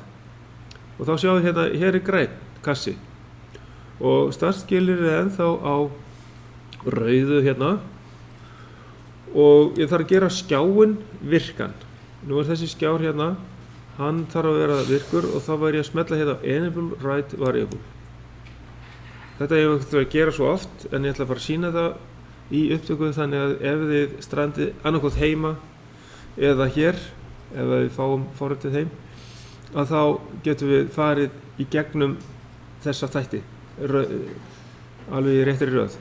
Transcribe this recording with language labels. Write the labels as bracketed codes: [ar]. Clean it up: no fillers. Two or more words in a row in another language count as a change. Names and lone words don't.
[is] Og þá sjáum við hérna, hér grænn kassi. Og startskilyrðið er ennþá á rauðu hérna. Og ég þarf að gera skjáinn virkan. Nú þessi skjár hérna, hann þarf að vera virkur og þá væri ég að smella hérna [en] enable write variable. [is] Þetta ég þarf að gera svo oft, en ég ætla bara að sýna það í upptöku, þannig að ef þið strandið annarkot heima eða hér, ef við fáum forritið heim, að þá getum við farið í gegnum þessa þætti, alveg í réttri röð.